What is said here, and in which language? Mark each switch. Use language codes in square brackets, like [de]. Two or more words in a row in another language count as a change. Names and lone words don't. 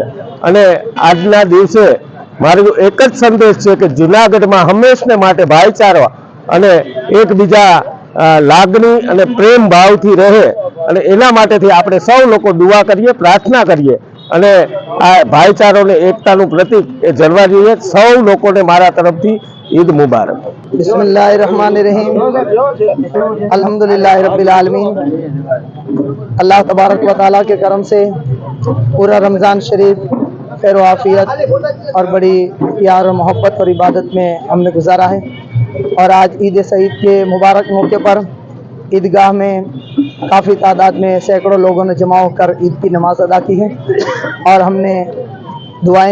[gu] અને આજના દિવસે મારો એક જ સંદેશ છે કે જૂનાગઢમાં હંમેશને માટે ભાઈચારો અને એકબીજા લાગણી અને પ્રેમ ભાવથી રહે અને એના માટેથી આપણે સૌ લોકો દુઆ કરીએ, પ્રાર્થના કરીએ અને આ ભાઈચારો અને એકતાનું પ્રતીક એ જળવા જોઈએ। સૌ લોકોને મારા તરફથી [hi] ईद मुबारक। [ar] بسم الله الرحمن الرحيم. الحمد لله رب العالمين. [hi] अल्लाह तबारक व तआला के करम से पूरा रमज़ान शरीफ खैर व आफियत और बड़ी प्यार और मोहब्बत और इबादत में हमने गुजारा है और आज ईद सईद के मुबारक मौके पर ईदगाह में काफ़ी तादाद में सैकड़ों लोगों ने जमा होकर ईद की नमाज अदा की है और हमने दुआएं